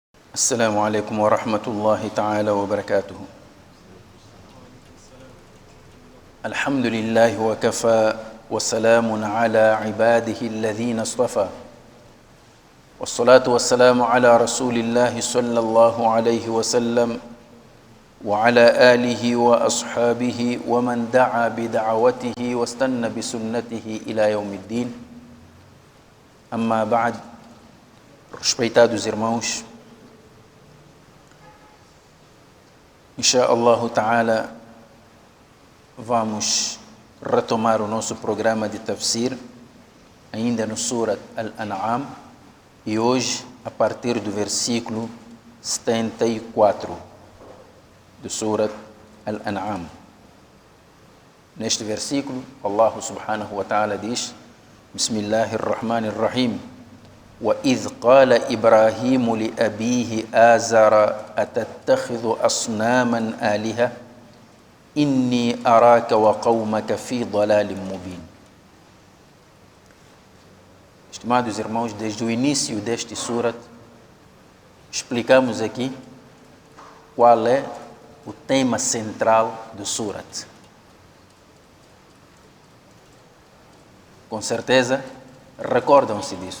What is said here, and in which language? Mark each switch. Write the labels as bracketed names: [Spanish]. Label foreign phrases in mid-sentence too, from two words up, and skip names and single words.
[Arabic] السلام عليكم ورحمة الله تعالى وبركاته. الحمد لله وكفى وسلام على عباده الذين اصطفى والصلاة والسلام على رسول الله صلى الله عليه وسلم وعلى آله وأصحابه ومن دعا بدعوته واستنى بسنته إلى يوم الدين. أما بعد, [Portuguese] respeitados irmãos, [Arabic] إن شاء الله تعالى, [Portuguese] vamos retomar o nosso programa de tafsir, ainda no Surat Al-An'am, e hoje, a partir do versículo 74 do Surat Al-An'am. Neste versículo, [Arabic] الله سبحانه وتعالى diz: Bismillahirrahmanirrahim. وَإِذْ قَالَ إِبْرَاهِيمُ لِأَبِيهِ آزَرَ أَتَتَّخِذُ أَصْنَامًا آلِهَةً إِنِّي أَرَاكَ وَقَوْمَكَ فِي ضَلَالٍ مُبِينٍ. [Portuguese] Estimados irmãos, desde o início deste surat, explicamos aqui qual é o tema central do surat. Com certeza, recordam-se disso.